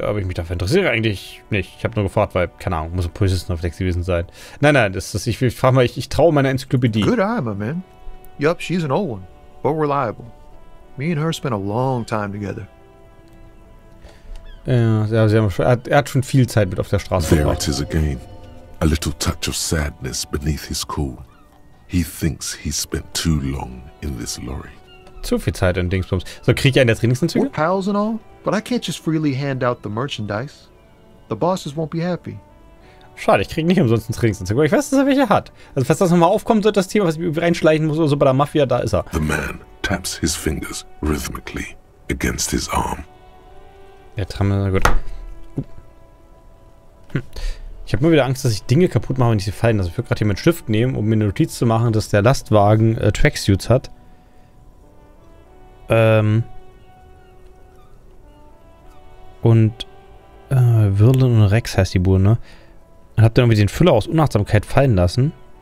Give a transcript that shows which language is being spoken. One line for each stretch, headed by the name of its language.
German: Aber ich mich dafür interessiere eigentlich nicht. Ich habe nur gefragt, weil, keine Ahnung, muss ein Polizistenreflex gewesen sein. Nein, ich frage mal, ich traue meiner Enzyklopädie.
English: Good eye, my man. Yup, she's an old one, but reliable. Me and her spent a long time together.
German: Ja, er hat schon viel Zeit mit auf der Straße
English: There
German: verbracht.
English: it is again. A little touch of sadness beneath his cool. He thinks he's spent too long in this lorry.
German: Zu viel Zeit in Dingsbums. So, krieg ich einen der Trainingsanzüge?
English: We're pals and all, but I can't just freely hand out the merchandise. The bosses won't be happy.
German: Schade, ich krieg nicht umsonst einen Trainingsanzug. Aber ich weiß, dass er welche hat. Also, falls das nochmal aufkommt, wird das Thema, was ich reinschleichen muss oder so bei der Mafia, da ist er.
English: The man taps his fingers rhythmically against his arm.
German: Ja, Tramme, gut. Ich habe immer wieder Angst, dass ich Dinge kaputt mache, wenn ich sie fallen lasse. Ich würde gerade hier meinen Stift nehmen, um mir eine Notiz zu machen, dass der Lastwagen Tracksuits hat. Und Wirlen und Rex heißt die Bude, ne? Und hab dann irgendwie den Füller aus Unachtsamkeit fallen lassen.